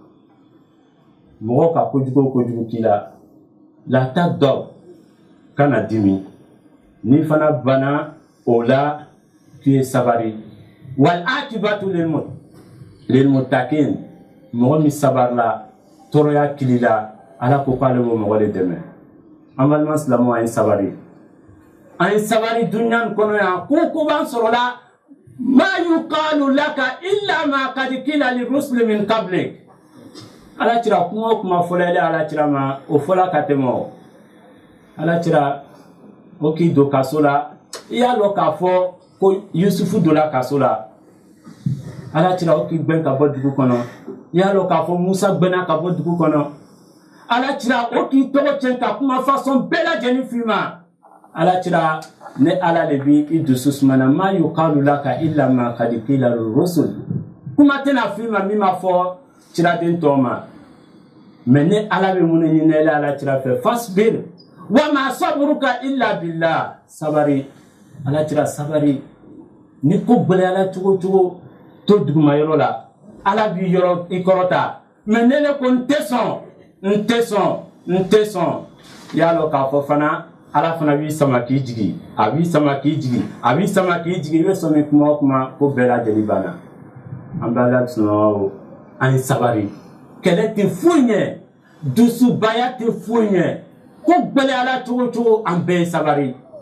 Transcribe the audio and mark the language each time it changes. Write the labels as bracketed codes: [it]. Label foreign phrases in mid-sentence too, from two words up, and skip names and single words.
[bm] mɔgɔ ka kojugu k'i la la tagdab kana dimi ni fana bana o la k'i ye sabari [ar] والعاقبة للمتقين [bm] mɔgɔ min sabarila tɔɔrɔya kili la ala ko k'ale b'o mɔgɔ de dɛmɛ an balima silamɛw an ye sabari dunuya nin kɔnɔ yan ko b'an sɔrɔ la [ar] ما يقال لك إلا ما قد قيل للرسل من قبلك [bm] ala cira kuma o kuma fɔla ala cira ma o fɔla ka tɛmɛ o ala cira o k'i don kaso la i y'a lɔn k'a fɔ ko yusufu donna kaso la ala cira o k'i gbɛn ka bɔ dugu kɔnɔ i y'a lɔn k'a fɔ musa gbɛnna ka bɔ dugu kɔnɔ ala cira o k'i tɔgɔ tiɲɛ ka kuma façon bɛɛ lajɛlen f'i ma ala cira ne ala le bi i dusu sumana [ar] ما يقال لك إلا ما قد قيل للرسل [bm] kuma tɛna f'i ma min ma fɔ ciraden tɔw ma mais ne ala bɛ mun ɲini ala cira fɛ [ar] فاصبر وما صبرك إلا بالله [bm] sabari ala cira sabari ni ko gɛlɛyala cogo cogo to duguma yɔrɔ la ala b'i yɔrɔ i kɔrɔta mais ne ko n tɛ sɔn y'a lɔn k'a fɔ fana ala fana b'i sama k'i jigi a b'i sama k'i jigi i bɛ sɔn min kuma o kuma ko bɛɛ lajɛlen banna an b'a la sunɔgɔ an ye sabari kɛlɛ tɛ foyi ɲɛ dusubaya tɛ foyi ɲɛ ko gɛlɛyala cogo cogo an bɛɛ ye sabari